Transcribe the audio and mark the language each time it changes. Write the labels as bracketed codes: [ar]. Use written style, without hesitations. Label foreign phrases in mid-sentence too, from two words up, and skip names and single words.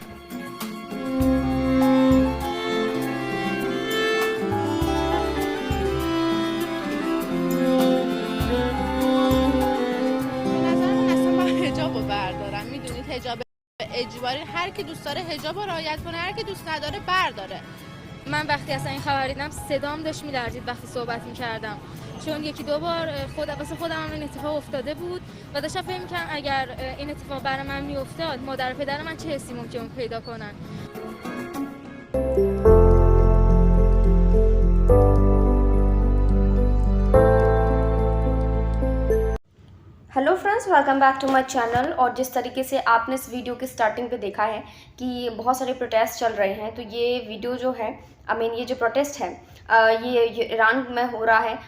[fa] اجباری هر کی دوست داره حجاب رو رعایت کنه، هر کی دوست نداره برداره. من وقتی اصلا این خبر دیدم صدام داشت میلرزید وقتی صحبت میکردم، چون یکی دو بار واسه خودم هم این اتفاق افتاده بود و داشتم فکر می‌کردم اگر این اتفاق برای من میافتاد مادر و پدر من چه حسی ممکن پیدا کنن. [en] hello friends, welcome back to my channel. [hi] और जिस तरीके से आपने इस वीडियो की स्टार्टिंग पे देखा है कि बहुत सारे प्रोटेस्ट चल रहे हैं, तो ये वीडियो जो है ये जो प्रोटेस्ट है ये ईरान में हो रहा है।